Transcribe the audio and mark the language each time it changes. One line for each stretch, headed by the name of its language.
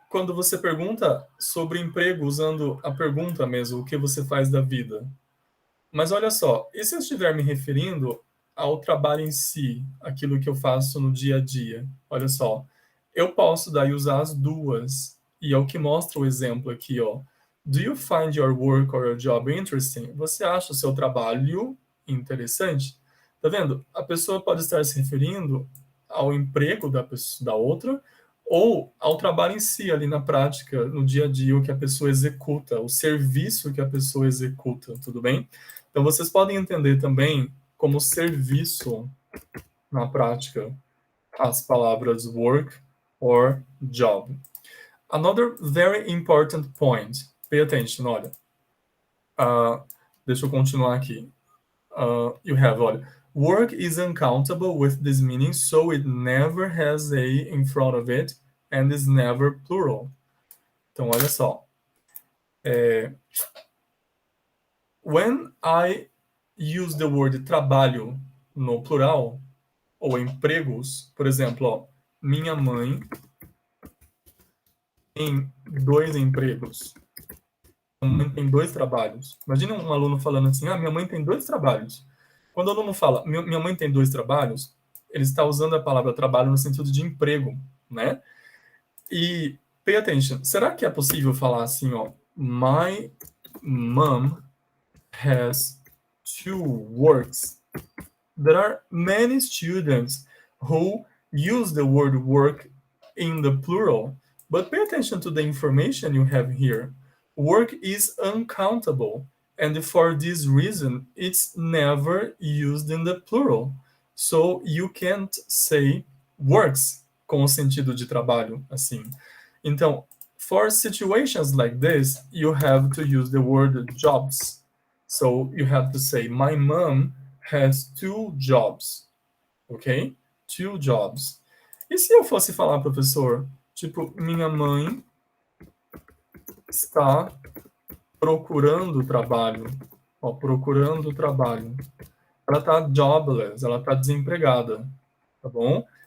Portuguese: quando você pergunta sobre emprego usando a pergunta mesmo, o que você faz da vida. Mas olha só, e se eu estiver me referindo ao trabalho em si, aquilo que eu faço no dia a dia? Olha só, eu posso daí usar as duas, e é o que mostra o exemplo aqui, ó.
English: Do you find your work or your job interesting?
Portuguese: Você acha o seu trabalho interessante? Tá vendo? A pessoa pode estar se referindo ao emprego da outra, ou ao trabalho em si, ali na prática, no dia a dia, o que a pessoa executa, o serviço que a pessoa executa, tudo bem? Então, vocês podem entender também como serviço, na prática, as palavras work or job.
English: Another very important point. Pay attention,
Portuguese: olha. Deixa eu continuar aqui.
English: You have,
Portuguese: olha.
English: Work is uncountable with this meaning, so it never has a in front of it and is never plural.
Portuguese: Então, olha só.
English: When I use the word
Portuguese: trabalho no plural, ou empregos, por exemplo, ó, minha mãe tem 2 empregos. Minha mãe tem 2 trabalhos. Imagina um aluno falando assim, minha mãe tem 2 trabalhos. Quando o aluno fala, minha mãe tem 2 trabalhos, ele está usando a palavra trabalho no sentido de emprego, né? E,
English: pay attention,
Portuguese: será que é possível falar assim, ó,
English: my mom has 2 works? There are many students who use the word work in the plural, but pay attention to the information you have here. Work is uncountable, and for this reason, it's never used in the plural. So you can't say works
Portuguese: com o sentido de trabalho, assim. Então,
English: for situations like this, you have to use the word jobs. So you have to say, my mom has 2 jobs, ok? 2 jobs.
Portuguese: E se eu fosse falar, professor, tipo, minha mãe está procurando trabalho, ó, procurando trabalho. Ela está jobless, ela está desempregada, tá bom?